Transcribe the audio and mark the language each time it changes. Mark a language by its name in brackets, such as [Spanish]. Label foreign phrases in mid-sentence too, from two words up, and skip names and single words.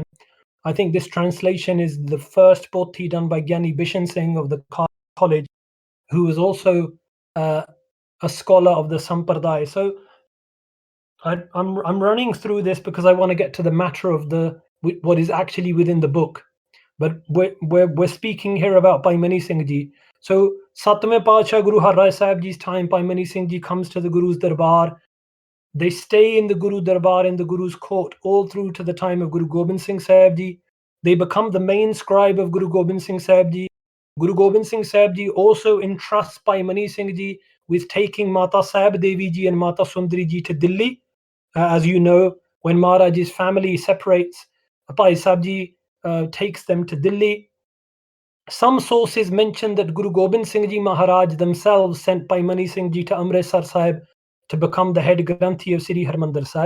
[English] I think this translation is the first pothi done by Giani Bishan Singh of the college, who was also a scholar of the Sampradaya. So I'm running through this because I want to get to the matter of what is actually within the book. But we're speaking here about Bhai Mani Singh Ji. So [Punjabi] ਸੱਤਵੇਂ ਪਾਤਸ਼ਾਹ [English] Guru Har Rai Sahib Ji's time, Bhai Mani Singh Ji comes to the Guru's Darbar. They stay in the Guru Darbar in the Guru's court all through to the time of Guru Gobind Singh Sahib Ji. They become the main scribe of Guru Gobind Singh Sahib Ji. Guru Gobind Singh Sahib Ji also entrusts Bhai Mani Singh Ji with taking Mata Sahib Devi Ji and Mata Sundari Ji to Delhi. As you know, when Maharaj's family separates, Paisabji takes them to Delhi. Some sources mention that Guru Gobind Singh Ji Maharaj themselves sent Bhai Mani Singh Ji to Amritsar Sahib to become the head Granthi of Sri Harmandir Sahib.